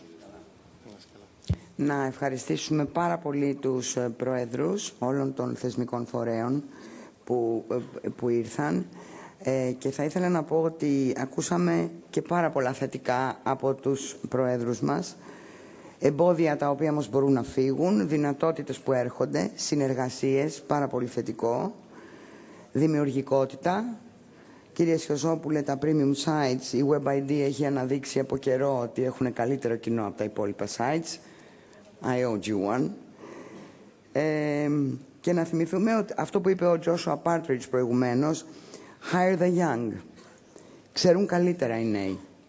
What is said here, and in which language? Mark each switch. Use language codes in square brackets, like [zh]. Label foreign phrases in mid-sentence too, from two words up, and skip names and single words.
[el] Να ευχαριστήσουμε πάρα πολύ τους προεδρούς όλων των θεσμικών φορέων που ήρθαν και θα ήθελα να πω ότι ακούσαμε και πάρα πολλά θετικά από τους προέδρους μας, εμπόδια τα οποία όμως μπορούν να φύγουν, δυνατότητες που έρχονται, συνεργασίες, πάρα πολύ θετικό, δημιουργικότητα. Κύριε Σιωζόπουλε, τα [en] premium sites, [el] η WebID έχει αναδείξει από καιρό ότι έχουν καλύτερο κοινό από τα υπόλοιπα sites. [en] I owed you one. [el] Και να θυμηθούμε ότι αυτό που είπε ο Joshua Partridge προηγουμένως, [en] hire the young. [el] Ξέρουν καλύτερα οι νέοι.